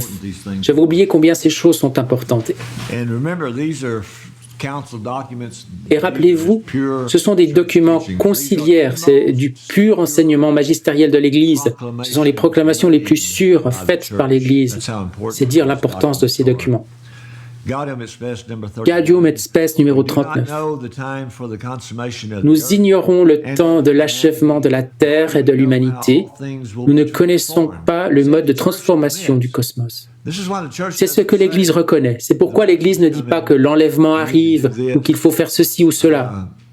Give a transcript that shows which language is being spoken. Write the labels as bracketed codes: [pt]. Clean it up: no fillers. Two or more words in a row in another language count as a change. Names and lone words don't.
[fr] J'avais oublié combien ces choses sont importantes. Et rappelez-vous, ce sont des documents conciliaires, c'est du pur enseignement magistériel de l'Église. Ce sont les proclamations les plus sûres faites par l'Église. C'est dire l'importance de ces documents. Gaudium et Spes numéro 39. Nous ignorons le temps de l'achèvement de la Terre et de l'humanité. Nous ne connaissons pas le mode de transformation du cosmos. C'est ce que l'Église reconnaît. C'est pourquoi l'Église ne dit pas que l'enlèvement arrive ou qu'il faut faire ceci ou cela.